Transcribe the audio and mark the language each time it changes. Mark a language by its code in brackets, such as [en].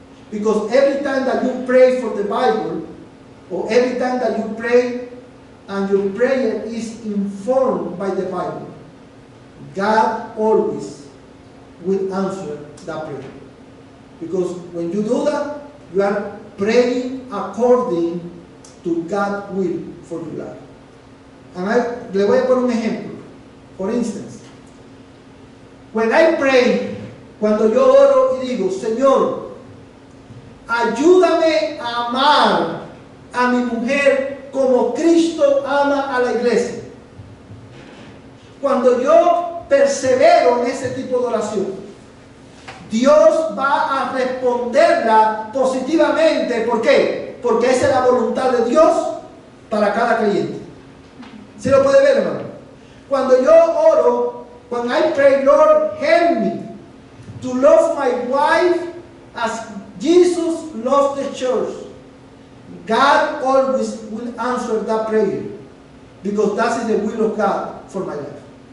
[en] Because every time that you pray for the Bible, or every time that you pray and your prayer is informed by the Bible, God always will answer that prayer. Because when you do that, you are praying according to God's will for your life. [es] Le voy a poner un ejemplo. [en] For instance, when I pray, [es] cuando yo oro y digo, Señor, ayúdame a amar a mi mujer como Cristo ama a la iglesia. Cuando yo persevero en ese tipo de oración, Dios va a responderla positivamente. ¿Por qué? Porque esa es la voluntad de Dios para cada creyente. ¿Sí lo puede ver, hermano? Cuando yo oro, [en] when I pray, Lord, help me to love my wife as Jesus loves the church, God always will answer that prayer, because that is the will of God for my life.